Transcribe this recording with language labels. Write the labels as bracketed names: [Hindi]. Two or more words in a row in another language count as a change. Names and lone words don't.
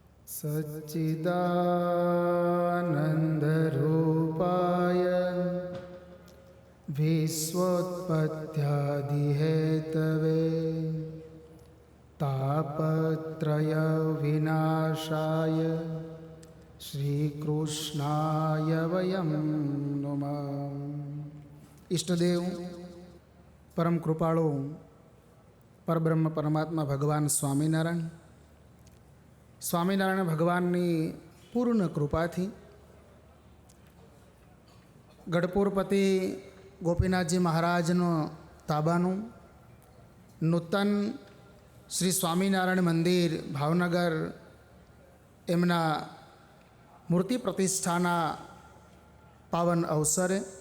[Sanskrit] सच्चिदानन्दरूपाय विश्वोत्पत्त्यादिहेतवे तापत्रयविनाशाय श्रीकृष्णाय वयं नमः। [Gujarati] ઇષ્ટદેવ પરમ કૃપાળુ પરબ્રહ્મ પરમાત્મા ભગવાન સ્વામિનારાયણ ભગવાનની પૂર્ણ કૃપાથી ગઢપુરપતિ ગોપીનાથજી મહારાજનો તાબાનું નૂતન શ્રી સ્વામિનારાયણ મંદિર ભાવનગર એમના મૂર્તિ પ્રતિષ્ઠાના પાવન અવસરે